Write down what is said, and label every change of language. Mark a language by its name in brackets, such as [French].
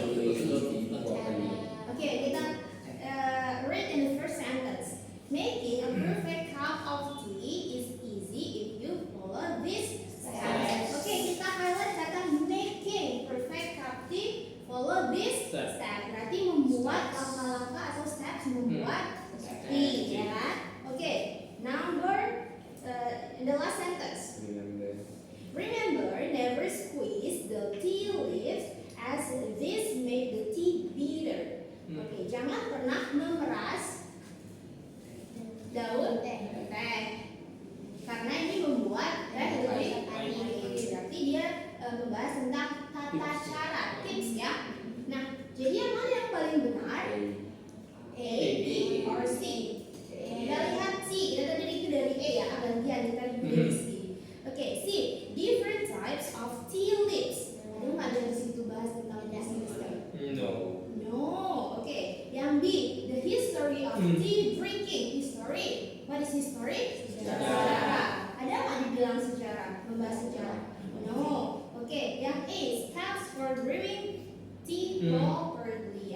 [Indonesian] Oke, kita [English] read in the first sentence. Making a perfect cup of tea is easy if you follow this steps. [Indonesian] Oke, kita highlight kata [English] making perfect cup tea. Follow this step. [Indonesian] Berarti membuat langkah-langkah atau steps membuat tea, ya kan? [English] Oke, number in the last sentence. Remember, never squeeze the tea leaves as this make the tea bitter. [Indonesian] Oke, jangan pernah memeras daun teh karena ini membuat teh lebih manis. Berarti dia membahas tentang tata cara, tips ya. Nah, jadi yang mana yang paling benar? A, B, or C? Kita lihat C. Kita tadi itu dari A ya, gantian kita dari C. Oke, C. [English] Different types of tea leaves. [Indonesian] Ada nggak dari situ bahas tentang jenis teh? [English] No. [Indonesian] Oke. Yang B. [English] The history of tea drinking. History. What is history? [Indonesian] Sejarah. Ada nggak dibilang sejarah? Membahas sejarah? [English] No. [Indonesian] Oke. Yang A. [English] Steps for brewing tea properly.